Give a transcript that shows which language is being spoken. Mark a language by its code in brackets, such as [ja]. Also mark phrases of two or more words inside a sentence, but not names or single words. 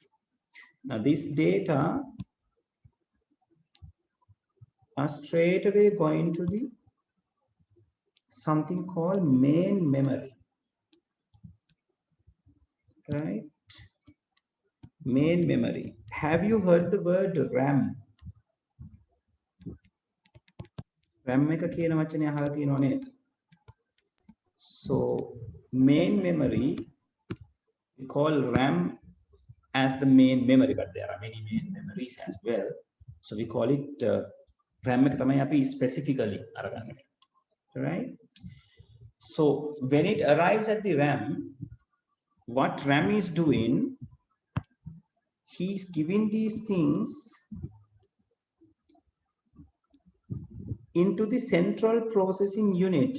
[en] Now this data are straight away going to the something called main memory, right? Main memory. Have you heard the word RAM? [si] RAM එක කියන වචනේ අහලා තියෙනව නේද? [en] So Yes, main sir. memory, we call RAM as the main memory, but there are many main memories as well. So we call it RAM [si] එක තමයි අපි [en] specifically අරගන්නේ, right? So when it arrives at the RAM, what RAM is doing, he's giving these things into the central processing unit.